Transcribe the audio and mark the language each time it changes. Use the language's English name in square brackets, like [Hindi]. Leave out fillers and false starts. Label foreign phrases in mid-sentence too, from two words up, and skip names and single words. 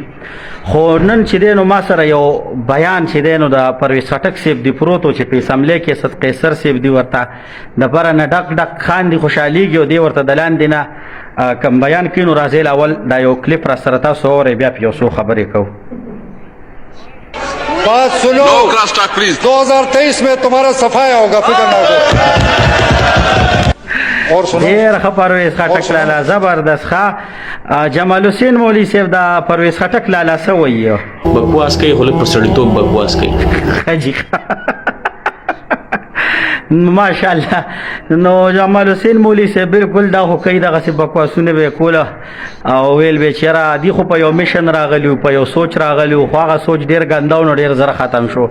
[Pashto] خو نن چې دی نو ما سره یو بیان چې دی نو د پرویز خټک صاحب دی پروت و چې په اسمبلې کې صد قیصر سیب دی ورته د بره نه ډک ډک خاندي خوشحالیږي او دی ورته د لاندې نه کم بیان کوي. نو راځئ اول دا یو کلیپ را سره تاسو اورئ، بیا په یو څو خبرې کوو. [Urdu] بات سنو، 2023 میں تمہارا صفایا ہوگا، فکر نہ کرو. اور سنو [Pashto] ډېر ښه پرویز خټک لالا زبردست ښه. جمال حسین مولوي صاحب دا پرویز خټک لالا څه وایي؟ بکواس کوي، خو لږ پر سړیتوب بکواس کوي. ښه جي ماشاءالله. نو جمال حسین مولوي صاحب بالکل دا خو کوي دغسې بکواسونه به یې کوله او ویل به چېرې دي خو په یو میشن راغلي په یو سوچ راغلي خو هغه سوچ ډېر ګنده و نو ډېر زر ختم شو.